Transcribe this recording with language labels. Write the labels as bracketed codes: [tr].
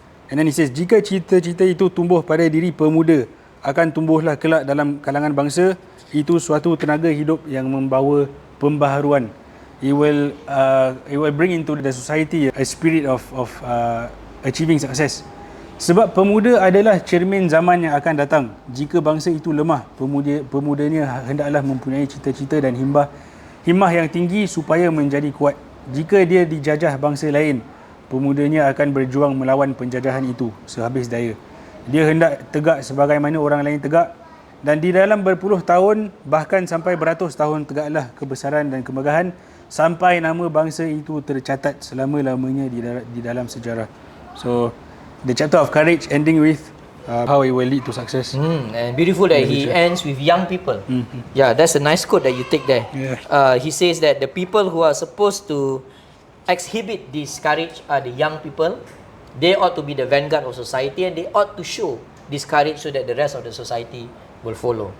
[en] And then he says, [id] jika cita-cita itu tumbuh pada diri pemuda, akan tumbuhlah kelak dalam kalangan bangsa itu suatu tenaga hidup yang membawa pembaharuan. [en] It will bring into the society a spirit of achieving success. [id] Sebab pemuda adalah cermin zaman yang akan datang. Jika bangsa itu lemah, pemudanya hendaklah mempunyai cita-cita dan himmah yang tinggi supaya menjadi kuat. Jika dia dijajah bangsa lain, pemudanya akan berjuang melawan penjajahan itu sehabis daya. Dia hendak tegak sebagaimana orang lain tegak, dan di dalam berpuluh tahun bahkan sampai beratus tahun tegaklah kebesaran dan kemegahan sampai nama bangsa itu tercatat selama-lamanya di dalam sejarah. [en] So the chapter of courage ending with how it will lead to success. And beautiful that he ends with young people. Yeah, that's a nice quote that you take there. He says that the people who are supposed to exhibit this courage are the young people. They ought to be the vanguard of society, and they ought to show this courage so that the rest of the society will follow.